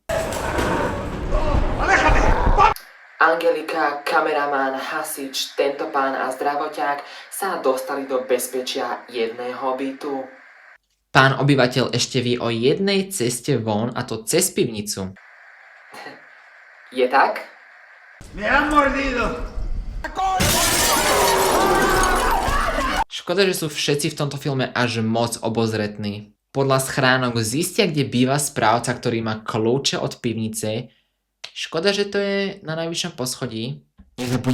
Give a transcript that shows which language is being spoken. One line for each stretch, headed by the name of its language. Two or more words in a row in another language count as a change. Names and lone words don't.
Slovak: Angelika, kameraman, hasič, tento pán a zdravoťák sa dostali do bezpečia jedného bytu. Pán obyvateľ ešte vie o jednej ceste von, a to cez pivnicu. Je tak?
Spanish: Me han mordido.
Slovak: Škoda, že sú všetci v tomto filme až moc obozretní. Podľa schránok zistia, kde býva správca, ktorý má kľúče od pivnice. Škoda, že to je na najvyššom poschodí.